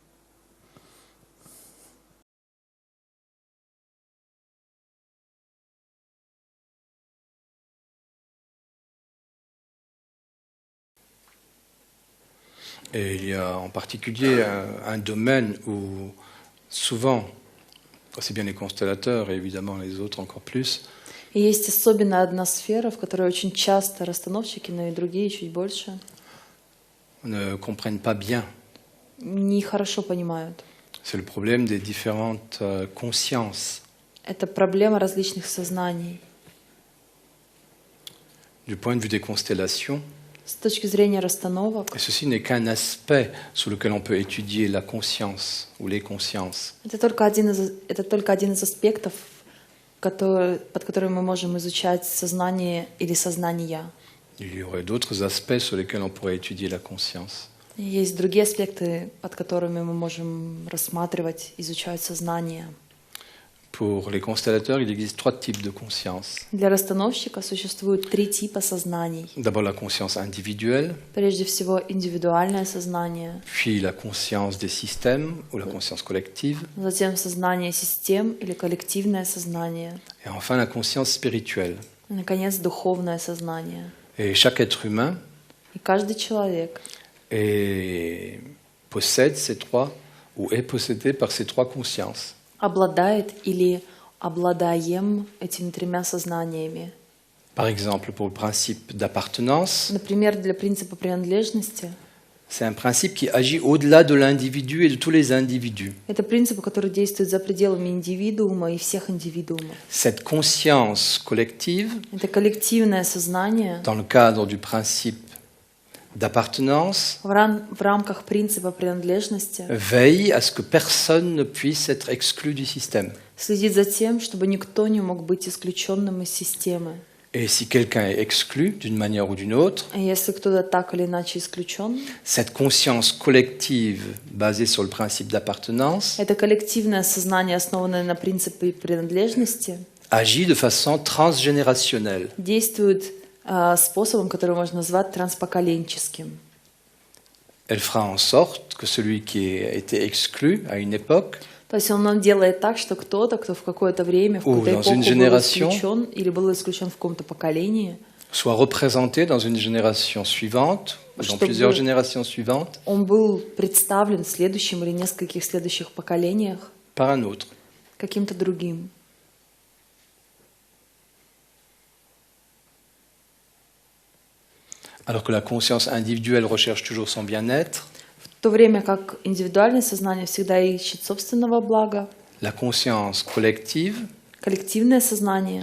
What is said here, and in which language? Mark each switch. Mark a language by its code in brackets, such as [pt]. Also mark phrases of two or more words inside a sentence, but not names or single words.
[fr] Et il y a en particulier un domaine où souvent, aussi bien les constellateurs et évidemment les autres encore plus, [ru] И есть особенно одна сфера, в которой очень часто расстановщики, но и другие чуть больше, [fr] ne comprennent pas bien. [ru] нехорошо понимают. [fr] C'est le problème des différentes consciences. [ru] Это проблема различных сознаний. [fr] Du point de vue des constellations, [ru] С точки зрения расстановок, [fr] et ceci n'est qu'un aspect sous lequel on peut étudier la conscience ou les consciences. [ru] это только один из аспектов, под которым мы можем изучать сознание или сознания. [fr] Il y aurait d'autres aspects sur lesquels on pourrait étudier la conscience. [ru] И есть другие аспекты, под которыми мы можем рассматривать, изучать сознание. [fr] Pour les constellateurs, il existe 3 types de conscience. [ru] Для расстановщика существует 3 типа сознаний. [fr] D'abord la conscience individuelle, [ru] Прежде всего, индивидуальное сознание, [fr] puis la conscience des systèmes ou la conscience collective, [ru] затем сознание систем или коллективное сознание, [fr] et enfin la conscience spirituelle. [ru] и, наконец, духовное сознание. [fr] Et chaque être humain [ru] И каждый человек [fr] possède ces 3 ou est possédé par ces 3 consciences. [ru] обладает или обладаем этими 3 сознаниями. [fr] Par exemple, pour le principe d'appartenance, [ru] Например, для принципа принадлежности [fr] c'est un principe qui agit au-delà de l'individu et de tous les individus. [ru] это принцип, который действует за пределами индивидуума и всех индивидуумов. [fr] Cette conscience collective, [ru] Это коллективное сознание [fr] dans le cadre du principe d'appartenance, [ru] в рамках принципа принадлежности [fr] veille à ce que personne ne puisse être exclu du système. [ru] следит за тем, чтобы никто не мог быть исключенным из системы. [fr] Et si quelqu'un est exclu d'une manière ou d'une autre, [ru] А если кто-то так или иначе исключен, [fr] cette conscience collective basée sur le principe d'appartenance [ru] это коллективное сознание, основанное на принципе принадлежности, [fr] agit de façon transgénérationnelle. [ru] действует способом, который можно назвать транспоколенческим. [fr] Elle fera en sorte que celui qui a été exclu à une époque [ru] То есть он делает так, что кто-то, кто в какое-то время, в какую-то эпоху был исключен или был исключен в каком-то поколении, [fr] soit représenté dans une génération suivante, ou dans plusieurs générations suivantes, [ru] он был представлен в следующем или нескольких следующих поколениях [fr] par un autre. [ru] каким-то другим. [fr] Alors que la conscience individuelle recherche toujours son bien-être, [ru] В то время как индивидуальное сознание всегда ищет собственного блага, [fr] la conscience collective [ru] коллективное сознание